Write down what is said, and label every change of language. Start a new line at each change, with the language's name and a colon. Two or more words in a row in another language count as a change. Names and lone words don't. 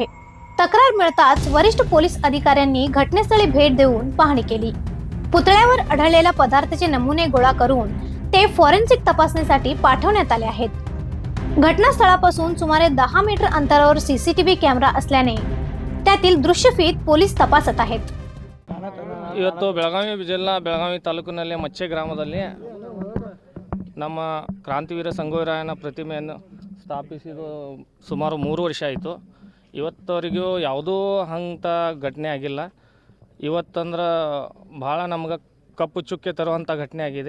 Marathi: तक्रार मिळताच वरिष्ठ पोलीस अधिकाऱ्यांनी घटनास्थळी भेट देऊन पाहणी केली। पुतळ्यावर आढळलेल्या पदार्थाचे नमुने गोळा करून ते फॉरेन्सिक तपासणीसाठी पाठवण्यात आले आहेत। घटनास्थळापासून सुमारे 10 मीटर अंतरावर सीसीटीव्ही कॅमेरा असल्याने त्यातील दृश्यफीत पोलीस तपासत आहेत।
Kannada: ಇವತ್ತು ಬೆಳಗಾವಿ ಜಿಲ್ಲಾ ಬೆಳಗಾವಿ ತಾಲೂಕಿನಲ್ಲಿ ಮಚ್ಚೆ ಗ್ರಾಮದಲ್ಲಿ ನಮ್ಮ ಕ್ರಾಂತಿವೀರ ಸಂಗೊಳ್ಳಿ ರಾಯಣ್ಣ ಪ್ರತಿಮೆಯನ್ನು ಸ್ಥಾಪಿಸಿದ್ದು ಸುಮಾರು 3 ವರ್ಷ ಆಯಿತು। ಇವತ್ತವರೆಗೂ ಯಾವುದೂ ಅಂಥ ಘಟನೆ ಆಗಿಲ್ಲ। ಇವತ್ತಂದ್ರೆ ಭಾಳ ನಮ್ಗೆ ಕಪ್ಪು ಚುಕ್ಕೆ ತರುವಂಥ ಘಟನೆ ಆಗಿದೆ।